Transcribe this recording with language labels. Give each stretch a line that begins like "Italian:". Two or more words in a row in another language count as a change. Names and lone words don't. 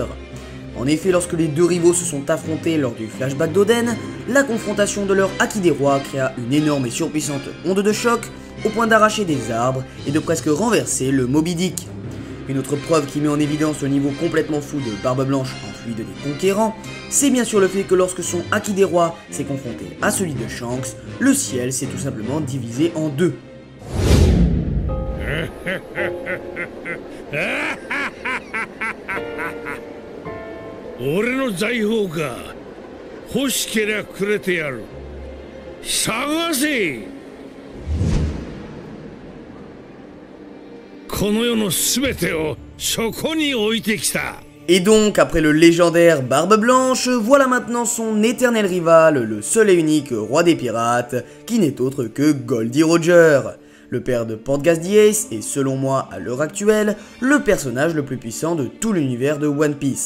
French: En effet, lorsque les deux rivaux se sont affrontés lors du flashback d'Oden, la confrontation de leur haki des rois créa une énorme et surpuissante onde de choc, au point d'arracher des arbres et de presque renverser le Moby Dick. Une autre preuve qui met en évidence le niveau complètement fou de Barbe Blanche en fluide des conquérants, c'est bien sûr le fait que lorsque son haki des rois s'est confronté à celui de Shanks, le ciel s'est tout simplement divisé en deux.
Japanese: 俺の財宝か欲しけりゃくれてやる探せこの世の全てをそこに置いてきた
French: Et donc, après le légendaire Barbe Blanche, voilà maintenant son éternel rival, le seul et unique roi des pirates, qui n'est autre que Goldie Roger. Le père de Portgas the Ace est, selon moi, à l'heure actuelle, le personnage le plus puissant de tout l'univers de One Piece.